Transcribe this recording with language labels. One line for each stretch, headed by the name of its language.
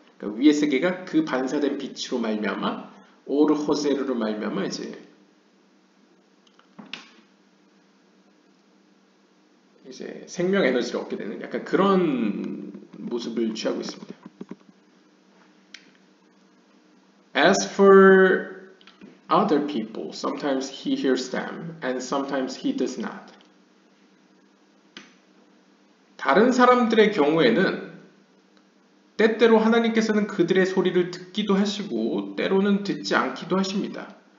Korean: 그러니까 위의 세계가 그 반사된 빛으로 말미암아 오르 호세르로 말미암아 이제 생명 에너지를 얻게 되는 약간 그런 모습을 취하고 있습니다.
English: As for other people, sometimes he hears them and sometimes he does not.
Korean: 다른 사람들의 경우에는 때때로 하나님께서는 그들의 소리를 듣기도 하시고 때로는 듣지 않기도 하십니다.